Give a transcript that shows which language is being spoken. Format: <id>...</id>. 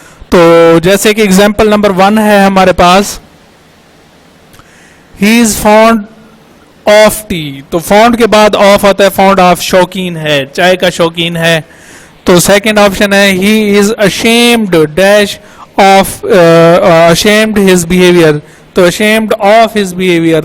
<ur>تو جیسے کہ example number 1 ہے ہمارے پاس،</ur> <en>he is fond of tea.</en> <ur>تو fond کے بعد of آتا ہے، fond of شوقین ہے، چائے کا شوقین ہے. تو سیکنڈ آپشن ہے</ur> <en>he is ashamed dash of ashamed his behavior. تو ashamed of his behavior.</en>